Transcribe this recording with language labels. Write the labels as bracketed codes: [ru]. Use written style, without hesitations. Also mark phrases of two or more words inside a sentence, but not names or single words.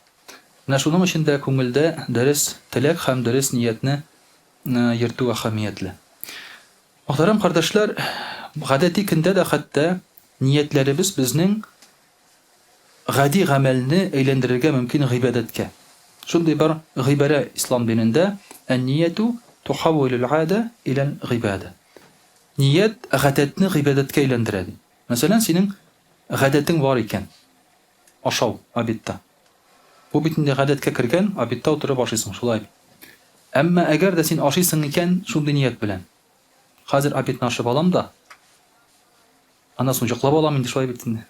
[tt] Менә шуның өчен дә күңелдә дөрес теләк һәм дөрес ниятне йөртү әһәмиятле. Мөхтәрәм кардәшләр, гадәти көндә дә хәтта ниятләребез безнең гади гамәлне әйләндерергә мөмкин гыйбадәткә. Шундый бар гыйбарә ислам динендә, [ar] النية تحول العادة إلى العبادة. [tt] Ният гадәтне гыйбадәткә әйләндерә. Мәсәлән, синең гадәтең бар икән. Ашау, обедта. Бу бит инде гадәткә кергән, обедта утырып ашыйсың, шулай. Әмма әгәр дә син ашыйсың икән, шундый ният белән. Хәзер обедны ашап алам да, аннан соң йоклап алам инде шулай бит инде.